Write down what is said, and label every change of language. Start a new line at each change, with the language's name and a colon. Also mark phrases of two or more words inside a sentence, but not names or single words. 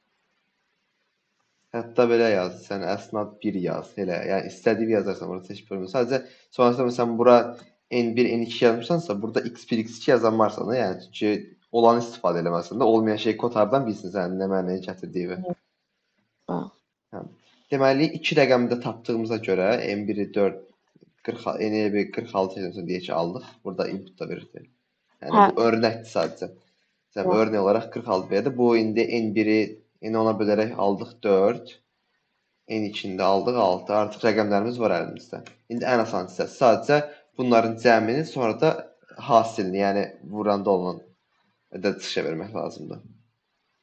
Azerbaijani: Hətta belə yaz, sən əsnad 1 yaz, elə, yəni istədiyini yazarsan, orada heç problem yox. Sadəcə sonrasında məsələn bura n1, n2 yazmışsansa, burada x1, x2 yazan varsa da, yəni ki, olanı istifadə eləməlisən də, olmayan şey kod hardan bilsin sənin nə mənaya gətirdiyi. Hə. Deməli, 2 rəqəmi də tapdığımıza görə n1-i 4, 40, n-i 46 yazıyorsa deyək ki, aldıq. Burada input da verir. Yəni bu örnəkdir sadəcə. Məsələn, örnək olaraq 46 verdi. Bu indi n1-i n10-a bölərək aldıq 4. N2-ni də aldıq 6. Artıq rəqəmlərimiz var əlimizdə. İndi ən asan hissəsi sadəcə bunların cəmini, sonra da hasilini, yəni vuranda olan ədəd çıxışa vermək lazımdır.